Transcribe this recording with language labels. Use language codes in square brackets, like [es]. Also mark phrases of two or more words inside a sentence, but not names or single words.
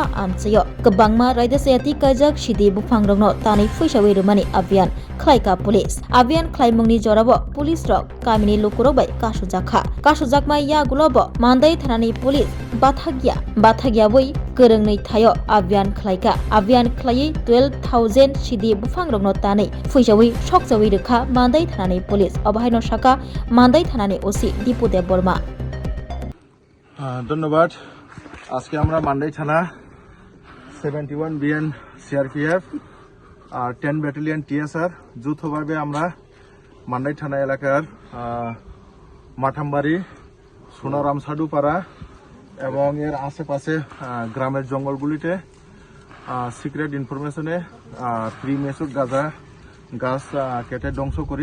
[trp] आमचेयो गोबांमा रायदासायाति काइजाक सिदि बुफांरंनो तानै फैसावै रोमानि अभियान खलायका पुलिस अभियान खलायमुंनि जराबो पुलिस रक गामिनि लुकुरबाय कासुजाकमा यागुलबो मान्दै थानानि पुलिस बाथागिया बै गोरोंनै थायो अभियान खलायै 12,000 सिदि बुफांरंनो तानै फैसावै सकजावै रोखा मान्दै थानानि पुलिस अबाहायनो शाखा मान्दै थानानि ओसि दीपू देव बर्मा। [bn] ধন্যবাদ। আজকে আমরা মান্দাই থানা 71 বিএন সিআরপিএফ আর 10 ব্যাটালিয়ন টিএসআর যৌথভাবে আমরা মান্দাই থানা এলাকার মাঠামবাড়ি সোনারাম সাডুপাড়া এবং এর আশেপাশে গ্রামের জঙ্গলগুলিতে [en] secret information [bn] প্রি মেচুর গাছ কেটে ধ্বংস করি।